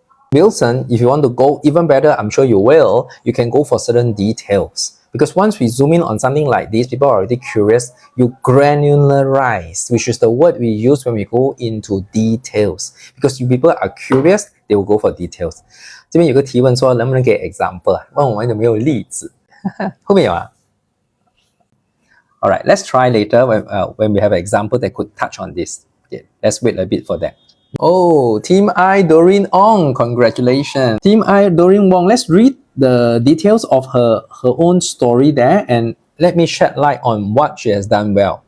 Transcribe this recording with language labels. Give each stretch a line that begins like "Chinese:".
English: Wilson, if you want to go even better, I'm sure you will, you can go for certain details. Because once we zoom in on something like this, people are already curious, you granularize, which is the word we use when we go into details. Because you people are curious, they will go for details.
Chinese: 这边有个提问说，能不能给 example 问我们有没有例子？后面有啊？
English: Alright, let's try later when we have an example that could touch on this. Okay, let's wait a bit for that. Oh, Team I, Doreen Ong, congratulations. Team I, Doreen Wong, let's read the details of her own story there, and let me shed light on what she has done well.